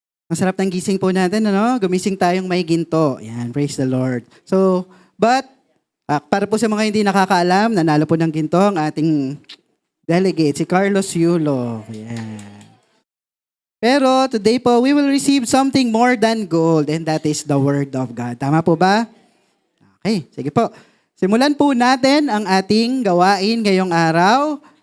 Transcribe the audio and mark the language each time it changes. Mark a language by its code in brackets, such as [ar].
[tl] Masarap ng gising po natin, ano? Gumising tayong may ginto. Yan, [en] praise the Lord. [tl] So, para po sa mga hindi nakakaalam, nanalo po ng ginto ang ating delegate, si Carlos Yulo. Yan. [en] Pero today po, we will receive something more than gold, and that is the Word of God. [tl] Tama po ba? Okay, sige po. Simulan po natin ang ating gawain ngayong araw.